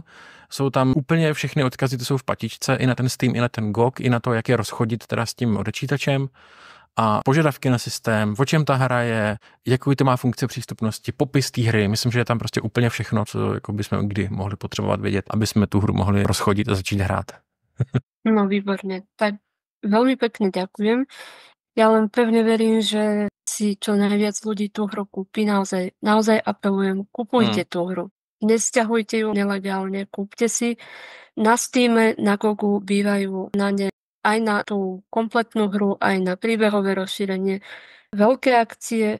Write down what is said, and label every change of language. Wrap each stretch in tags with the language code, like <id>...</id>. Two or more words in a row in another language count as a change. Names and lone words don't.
<cs>Jsou tam úplně všechny odkazy, to jsou v patičce, i na ten Steam, i na ten GOG, i na to, jak je rozchodit teda s tím odečítačem. A požadavky na systém, o čem ta hra je, jakou to má funkce přístupnosti, popis té hry. Myslím, že je tam prostě úplně všechno, co jako bychom kdy mohli potřebovat vědět, aby jsme tu hru mohli rozchodit a začít hrát.</cs> <sk>No výborne. Tak veľmi pekne ďakujem. Ja len pevne verím, že si čo najviac ľudí tú hru kúpi. Naozaj apelujem, kupujte tú hru. Nesťahujte ju nelegálne, kúpte si. Na Steame, na Gogu bývajú na ne aj na tú kompletnú hru, aj na príbehové rozšírenie veľké akcie.</sk>